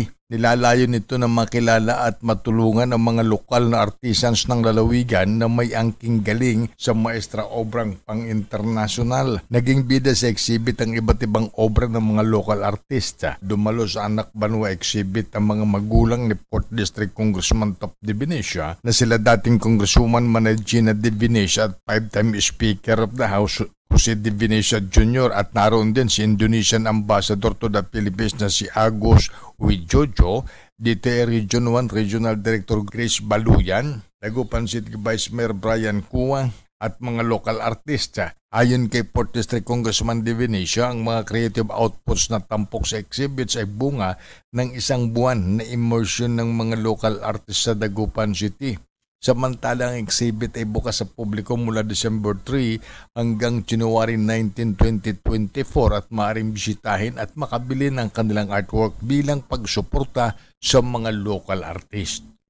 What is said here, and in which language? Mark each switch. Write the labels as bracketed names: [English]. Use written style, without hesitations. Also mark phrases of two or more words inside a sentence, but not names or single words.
[Filipino] Nilalayon nito na makilala at matulungan ang mga lokal na artisans ng lalawigan na may angking galing sa maestra obrang pang-internasyonal. Naging bida sa exhibit ang iba't ibang obra ng mga local artista. Dumalo sa Anak Banwa Exhibit ang mga magulang ni Port District Congressman Top de Benicio na sila dating Congresswoman Managina de Benicio at 5-time [English] Speaker of the House [Filipino] Jose de Benicio Jr. at naroon din si [English] Indonesian Ambassador to the Philippines [Filipino] na si Agus Wijojo, DTE Region 1 [English] Regional Director [Filipino] Grace Baluyan, Dagupan City Vice Mayor Brian Kuwa at mga local artista. Ayon kay Port District Congressman de Benicio, ang mga [English] creative outputs [Filipino] na tampok sa exhibits ay bunga ng isang buwan na immersion ng mga [English] local artists [Filipino] sa Dagupan City. Samantala, ang exhibit ay bukas sa publiko mula December 3 hanggang January 19, 2024 at maaaring bisitahin at makabili ng kanilang artwork bilang pagsuporta sa mga [English] local artist.